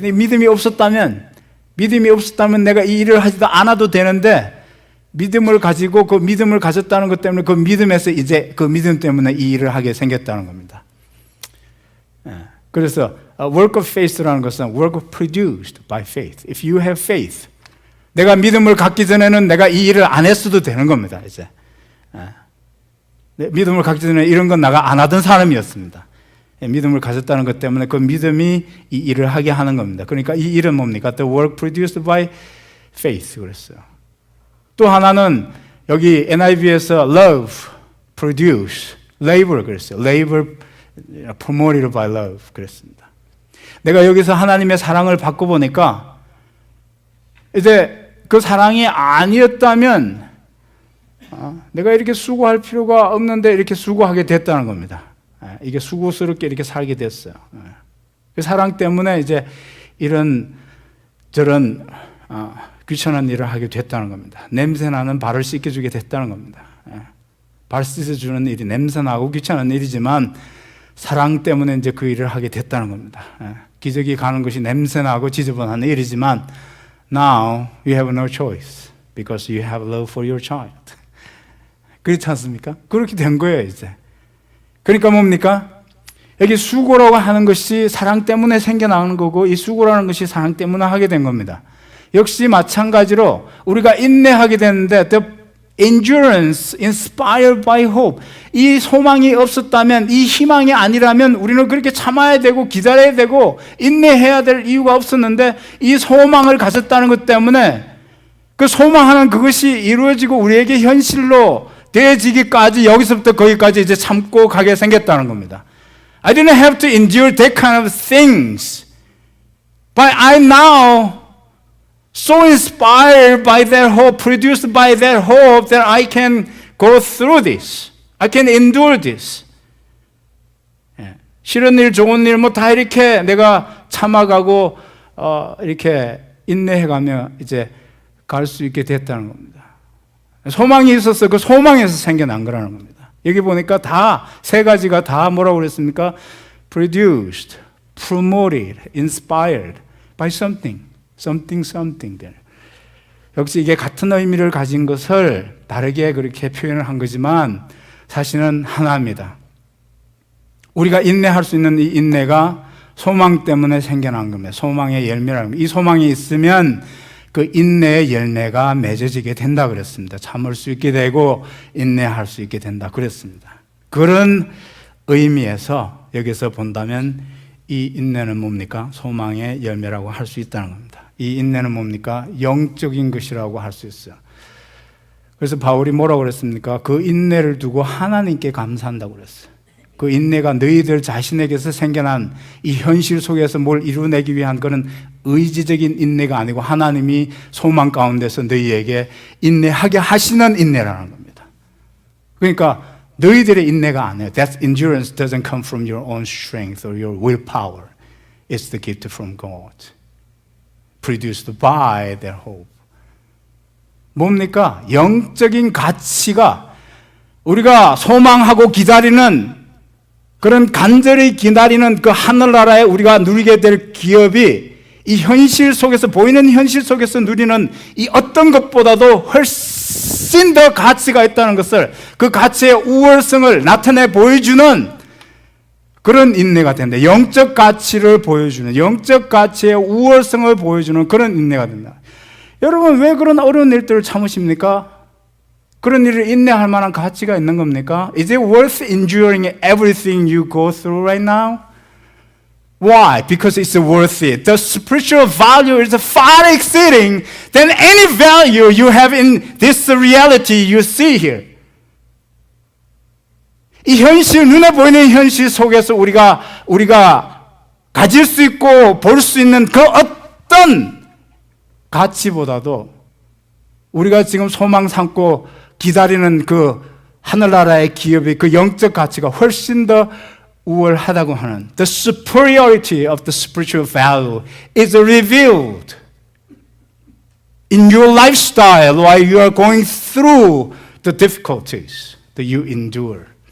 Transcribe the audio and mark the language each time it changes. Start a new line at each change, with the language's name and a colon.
Korean: 믿음이 없었다면 내가 이 일을 하지도 않아도 되는데 믿음을 가지고 그 믿음을 가졌다는 것 때문에 그 믿음에서 이제 그 믿음 때문에 이 일을 하게 생겼다는 겁니다. 그래서
English: work of faith라는 것은 work produced by faith. If you have faith,
Korean: 내가 믿음을 갖기 전에는 내가 이 일을 안 했어도 되는 겁니다. 이제 믿음을 갖기 전에 이런 건 내가 안 하던 사람이었습니다. 믿음을 가졌다는 것 때문에 그 믿음이 이 일을 하게 하는 겁니다. 그러니까 이 일은 뭡니까?
English: The work produced by faith
Korean: 그랬어요. 또 하나는 여기 NIV에서
English: love, produce, labor
Korean: 그랬어요.
English: labor promoted by love
Korean: 그랬습니다. 내가 여기서 하나님의 사랑을 받고 보니까 이제 그 사랑이 아니었다면 내가 이렇게 수고할 필요가 없는데 이렇게 수고하게 됐다는 겁니다. 이게 수고스럽게 이렇게 살게 됐어요. 그 사랑 때문에 이제 이런 저런 귀찮은 일을 하게 됐다는 겁니다. 냄새나는 발을 씻겨주게 됐다는 겁니다. 발 씻어주는 일이 냄새나고 귀찮은 일이지만 사랑 때문에 이제 그 일을 하게 됐다는 겁니다. 기저귀 가는 것이 냄새나고 지저분한 일이지만
English: now you have no choice because you have love for your child.
Korean: 그렇지 않습니까? 그렇게 된 거예요 이제. 그러니까 뭡니까? 여기 수고라고 하는 것이 사랑 때문에 생겨나는 거고 이 수고라는 것이 사랑 때문에 하게 된 겁니다. 역시 마찬가지로 우리가 인내하게 되는데
English: the endurance inspired by hope,
Korean: 이 소망이 없었다면, 이 희망이 아니라면 우리는 그렇게 참아야 되고 기다려야 되고 인내해야 될 이유가 없었는데 이 소망을 가졌다는 것 때문에 그 소망하는 그것이 이루어지고 우리에게 현실로 되어지기까지 여기서부터 거기까지 이제 참고 가게 생겼다는 겁니다.
English: I didn't have to endure that kind of things, but I'm now so inspired by that hope, produced by that hope, that I can go through this. I can endure this.
Korean: 싫은 일, 좋은 일, 뭐 다 이렇게 내가 참아가고, 이렇게 인내해가며 이제 갈 수 있게 됐다는 겁니다. 소망이 있어서 그 소망에서 생겨난 거라는 겁니다. 여기 보니까 다, 세 가지가 다 뭐라고 그랬습니까?
English: Produced, promoted, inspired by something. something there.
Korean: 역시 이게 같은 의미를 가진 것을 다르게 그렇게 표현을 한 거지만 사실은 하나입니다. 우리가 인내할 수 있는 이 인내가 소망 때문에 생겨난 겁니다. 소망의 열매라는 겁니다. 이 소망이 있으면 그 인내의 열매가 맺어지게 된다 그랬습니다. 참을 수 있게 되고 인내할 수 있게 된다 그랬습니다. 그런 의미에서 여기서 본다면 이 인내는 뭡니까? 소망의 열매라고 할 수 있다는 겁니다. 이 인내는 뭡니까? 영적인 것이라고 할 수 있어요. 그래서 바울이 뭐라고 그랬습니까? 그 인내를 두고 하나님께 감사한다고 그랬어요. 그 인내가 너희들 자신에게서 생겨난 이 현실 속에서 뭘 이루어내기 위한 그런 의지적인 인내가 아니고 하나님이 소망 가운데서 너희에게 인내하게 하시는 인내라는 겁니다. 그러니까 너희들의 인내가 아니에요.
English: That endurance doesn't come from your own strength or your willpower. It's the gift from God, produced by their hope.
Korean: 뭡니까? 영적인 가치가 우리가 소망하고 기다리는 그런 간절히 기다리는 그 하늘나라에 우리가 누리게 될 기업이 이 현실 속에서 보이는 현실 속에서 누리는 이 어떤 것보다도 훨씬 더 가치가 있다는 것을 그 가치의 우월성을 나타내 보여주는 그런 인내가 된다. 영적 가치를 보여주는 영적 가치의 우월성을 보여주는 그런 인내가 된다. 여러분 왜 그런 어려운 일들을 참으십니까? 그런 일을 인내할 만한 가치가 있는 겁니까?
English: Is it worth enduring everything you go through right now? Why? Because it's worth it. The spiritual value is far exceeding than any value you have in this reality you see here.
Korean: 이 현실, 눈에 보이는 현실 속에서 우리가 가질 수 있고 볼 수 있는 그 어떤 가치보다도 우리가 지금 소망 삼고 기다리는 그 하늘나라의 기업의 그 영적 가치가 훨씬 더 우월하다고 하는
English: The superiority of the spiritual value is revealed in your lifestyle while you are going through the difficulties that you endure.